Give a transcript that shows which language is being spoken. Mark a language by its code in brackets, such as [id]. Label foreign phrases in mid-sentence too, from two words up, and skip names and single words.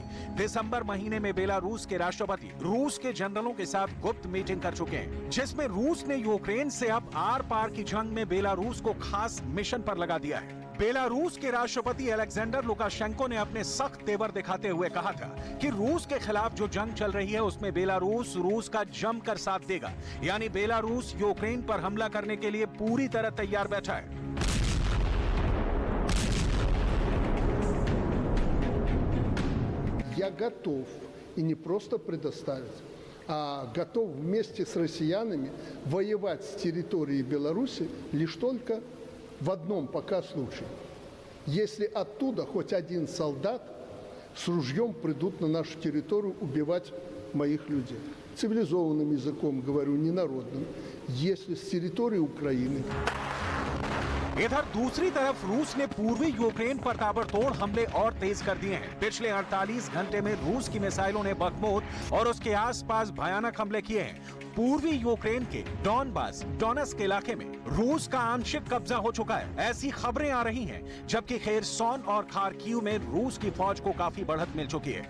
[hi] दिसंबर महीने में बेलारूस के राष्ट्रपति रूस के जनरलों के साथ गुप्त मीटिंग कर चुके हैं, जिसमें रूस ने यूक्रेन से अब आर पार की जंग में बेलारूस को खास मिशन पर लगा दिया है। बेलारूस के राष्ट्रपति अलेक्जेंडर लुकाशेंको ने अपने सख्त तेवर दिखाते हुए कहा था कि रूस के खिलाफ जो जंग चल रही है उसमें बेलारूस रूस का जमकर साथ देगा। यानी बेलारूस यूक्रेन पर हमला करने के लिए पूरी तरह तैयार बैठा है। [ru] Я готов, и не просто предоставить, а готов вместе с россиянами воевать с территории Беларуси лишь только в одном пока случае. Если оттуда хоть один солдат с ружьем придут на нашу территорию убивать моих людей. Цивилизованным языком говорю, не народным. Если с территории Украины... [hi] इधर दूसरी तरफ रूस ने पूर्वी यूक्रेन पर ताबड़तोड़ हमले और तेज कर दिए हैं। पिछले 48 घंटे में रूस की मिसाइलों ने बखमुत और उसके आसपास भयानक हमले किए हैं। पूर्वी यूक्रेन के डॉनबास डोनेट्स्क इलाके में रूस का आंशिक कब्जा हो चुका है, ऐसी खबरें आ रही हैं, जबकि खेरसोन और खार्किव में रूस की फौज को काफी बढ़त मिल चुकी है।